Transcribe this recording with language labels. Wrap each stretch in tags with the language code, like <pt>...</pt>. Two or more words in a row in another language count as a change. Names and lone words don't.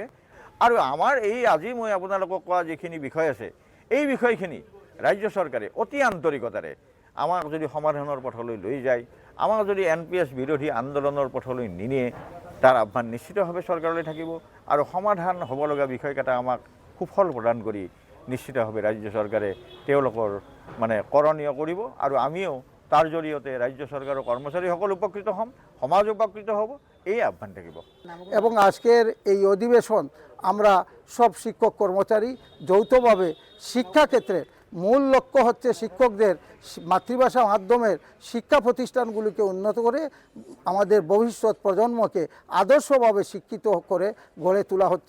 <as>আৰু আমাৰ এই আজি মই আপোনালোকক কোৱা যিখিনি বিষয় আছে এই বিষয়খিনি ৰাজ্য চৰকাৰে অতি আন্তৰিকতাৰে আমাক যদি সমাধানৰ পথলৈ লৈ যায়, আমাক যদি এনপিএছ বিৰোধী আন্দোলনৰ পথলৈ নিনিয়ে, তাৰ আহ্বান নিশ্চিতভাৱে চৰকাৰলৈ থাকিব। আৰু সমাধান হ'ব লগা বিষয়কেইটা আমাক সুফল প্ৰদান কৰি নিশ্চিতভাৱে ৰাজ্য চৰকাৰে তেওঁলোকৰ কৰণীয় কৰিব। আৰু আমিও তাৰ জৰিয়তে ৰাজ্য চৰকাৰৰ কৰ্মচাৰীসকল উপকৃত হ'ম, সমাজ উপকৃত হ'ব, এই আহ্বান থাকিব।</as> <bn>এবং আজকের এই অধিবেশন আমরা সব শিক্ষক কর্মচারী যৌথভাবে শিক্ষাক্ষেত্রে মূল লক্ষ্য হচ্ছে শিক্ষকদের মাতৃভাষা মাধ্যমের শিক্ষা প্রতিষ্ঠানগুলিকে উন্নত করে আমাদের ভবিষ্যৎ প্রজন্মকে আদর্শভাবে শিক্ষিত করে গড়ে তোলা হচ্ছে।</bn>